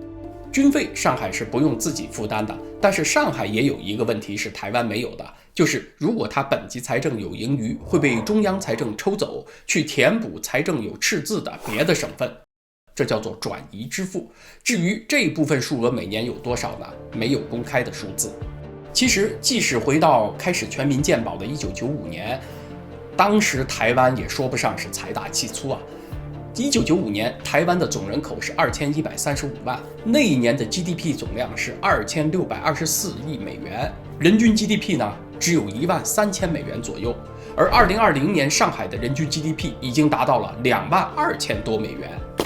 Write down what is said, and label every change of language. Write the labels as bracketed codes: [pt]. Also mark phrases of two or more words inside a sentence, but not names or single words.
[zh] 軍費上海是不用自己負擔的，但是上海也有一個問題是台灣沒有的，就是如果它本級財政有盈餘，會被中央財政抽走，去填補財政有赤字的別的省份，這叫做轉移支付。至於這部分數額每年有多少呢？沒有公開的數字。其實即使回到開始全民健保的1995年，當時台灣也說不上是財大氣粗啊。1995年，台灣的總人口是2135萬，那一年的 GDP 總量是2624億美元，人均 GDP 呢只有13000美元左右。而2020年上海的人均 GDP 已經達到了22000多美元。